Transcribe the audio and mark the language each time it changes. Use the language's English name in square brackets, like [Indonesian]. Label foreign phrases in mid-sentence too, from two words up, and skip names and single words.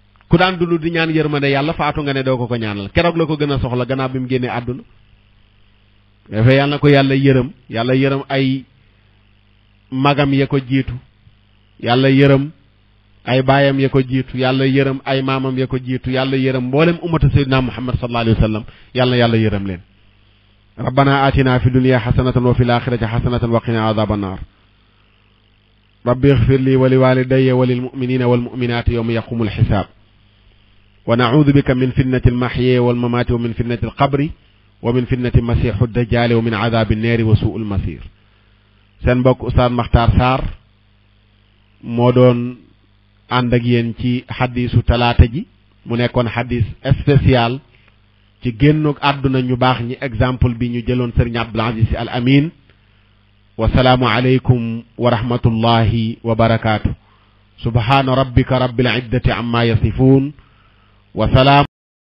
[Wolof] ku daan dund di ñaan yërmande yàlla faatu nga ne doo ko ñaanal keroog la ko gën a soxla gannaaw bi mu génnee àdduna dafay yàlla na ko yàlla yërëm ay magam ya ko jiitu yàlla yërëm ay baayam ya ko jiitu yàlla yërëm ay maamam ya ko jiitu yàlla yërëm mboolem [Arabic] أمة سيدنا محمد صلى الله عليه وسلم [Wolof] yàlla yërëm leen [Arabic] ربنا آتنا في الدنيا حسنة وفي الآخرة حسنة وقنا عذاب النار رب اغفر لي ولوالدي وللمؤمنين والمؤمنات يوم يقوم الحساب ونعوذ بك من فتنة المحيا والممات ومن فتنة القبر ومن فتنة المسيح الدجال ومن عذاب النار وسوء المصير [Wolof] seen mbokk Oustaz Makhtar Sarr moo doon ànd ak yéen ci xadiisu talaata ji mu nekkoon xadiis spécial ci génnug àdduna ñu baax ñi exemple bi ñu jëloon Serigne Abdoul Aziz Sy Al Amine [Arabic] والسلام عليكم ورحمة الله وبركاته سبحان ربك رب العزة عما يصفون والسلام